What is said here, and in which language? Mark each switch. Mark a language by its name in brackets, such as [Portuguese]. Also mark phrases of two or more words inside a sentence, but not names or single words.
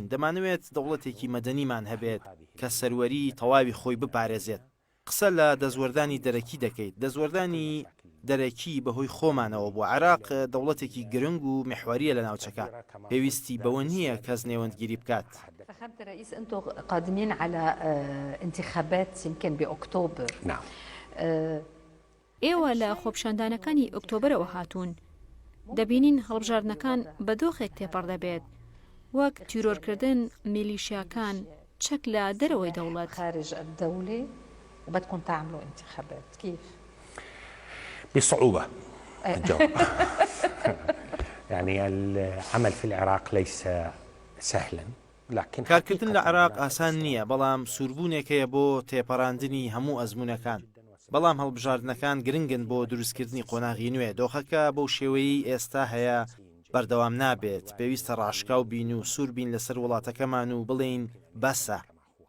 [Central Kurdish] دەمانەوێت دەوڵەتێکی مەدەنیمان هەبێت کە سەروەری تەواوی خۆی بپارێزێت. قسە لە دەزوەردانی دەرەکی دەکەیت. دەزوەردانی دەرەکی بەهۆی خۆمانەوە بۆ عراق دەوڵەتێکی گرنگ و محوریە لە ناوچەکە. پێویستی بەوە نییە کەس نێوەندگیری بکات. [Arabic] فخامة الرئيس أنتم قادمين على انتخابات يمكن بأكتوبر. نعم. [Central Kurdish] ئێوە لە خۆپشاندانەکانی ئۆکتۆبرەوە هاتوون. دەبینین هەڵبژاردنەکان بە دۆخێک تێپەڕ دەبێت، وەک تیرۆرکردن میلیشیاکان چەک لە دەرەوەی دەوڵەت. [Arabic] خارج الدولة وبدكم تعملوا انتخابات كيف؟ بصعوبة الجواب. يعني العمل في العراق ليس سهلا. [Central Kurdish] کارکردن لە عێراق ئاسان نییە، بەڵام سووربوونێکەیە بۆ تێپەڕاندنی هەموو ئەزمونەکان. بەڵام هەڵبژاردنەکان گرنگن بۆ دروستکردنی قۆناغی نوێ. دۆخەکە بەو شێوەیەی ئێستا هەیە بەردەوام نابێت. پێویستە ڕاشکاو بین و سوور بین لەسەر وڵاتەکەمان و بڵێین بەسە.